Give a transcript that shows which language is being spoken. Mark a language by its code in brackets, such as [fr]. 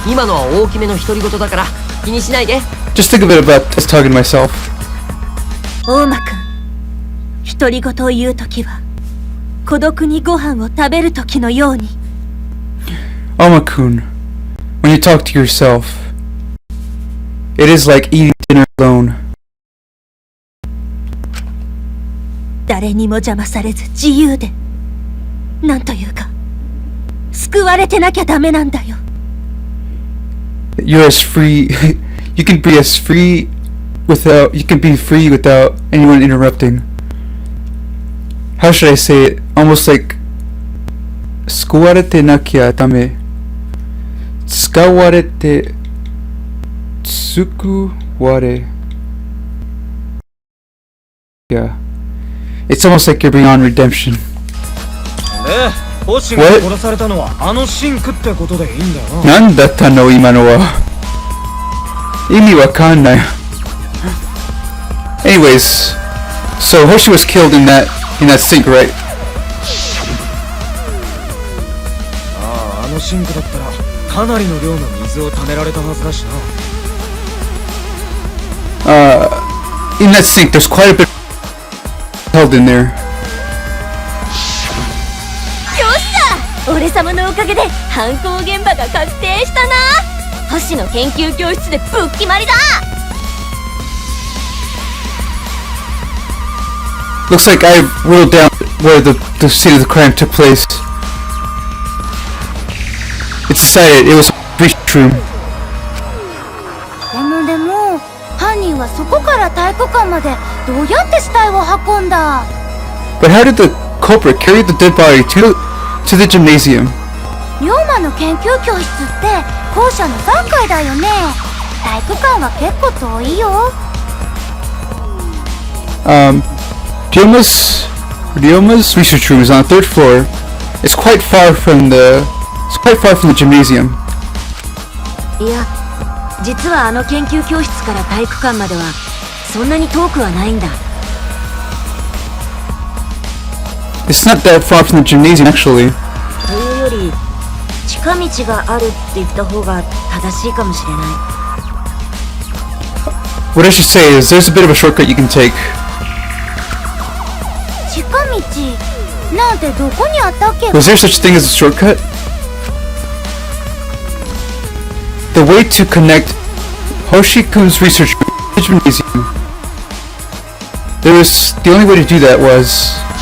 [ja] 今のは大きめの独り言だから気にしないで。 [en] Just think of it about us talking to myself. [ja] 大間くん、独り言を言うときは孤独にご飯を食べるときのように。 [en] Oma-kun, when you talk to yourself, it is like eating dinner alone. [ja] 誰にも邪魔されず自由で、なんというか救われてなきゃダメなんだよ。 [en] You're as free. You can be free without anyone interrupting. How should I say it? Almost like [ja] 救われてなきゃダメ。使われて救われ。 [en] Yeah. It's almost like you're beyond redemption. [ja] で、星が殺されたのはあのシンクってことでいいんだよな。なんだったの今のは。意味わかんない。 [en] Anyways, so Hoshi was killed in that sink, right? [ja] あのシンクだったらかなりの量の水を溜められたはずだしな。 [en] In that sink, there's quite a bit held in there. [ja] よっしゃ、俺様のおかげで犯行現場が確定したな。星の研究教室でぶっ決まりだ。 [en] Looks like I wrote down where the scene of the crime took place. It's decided it was a research room. [ja] でも犯人はそこから体育館までどうやって死体を運んだ？ [en] But how did the culprit carry the dead body to the gymnasium? [ja] 龍馬の研究教室って校舎の3階だよね。体育館は結構遠いよ。 [en] Ryoma's research room is on the 3rd floor. It's quite far from the gymnasium. [ja] いや実はあの研究教室から体育館まではそんなに遠くはないんだ。 [en] It's not that far from the gymnasium, actually. [ja] というより近道があるって言った方が正しいかもしれない。 [en] What I should say is there's a bit of a shortcut you can take. [ja] 近道なんてどこにあったっけ？ [en] Was there such a thing as a shortcut? The way to connect Hoshikun's research room to the gymnasium. The only way to do that was...